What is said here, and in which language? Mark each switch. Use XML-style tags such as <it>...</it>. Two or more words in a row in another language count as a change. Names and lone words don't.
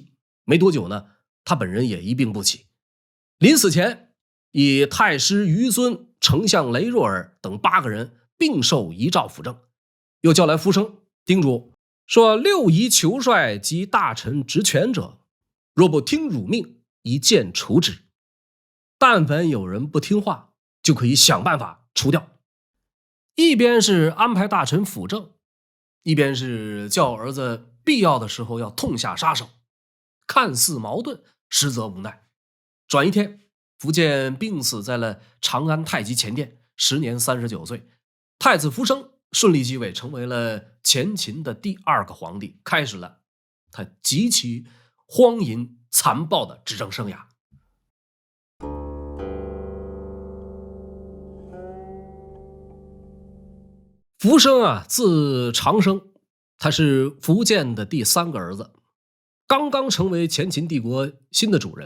<zh>沒多久呢，他本人也一病不起。臨死前，以太師於尊、丞相雷若爾等8個人并受遺詔輔政，又叫來苻生，叮囑說：“6夷酋帥及大臣執權者，若不聽汝命，一劍除之。但凡有人不聽話，就可以想辦法除掉。” 一邊是安排大臣輔政，一邊是叫兒子必要的時候要痛下殺手，看似矛盾，實則無奈。轉一天，苻建病死在了長安太極前殿，時年39歲。太子苻生順利繼位，成為了前秦的第2個皇帝，開始了他極其荒淫殘暴的執政生涯。苻生字長生，他是苻建的第3個兒子，剛剛成為前秦帝國新的主人。</zh>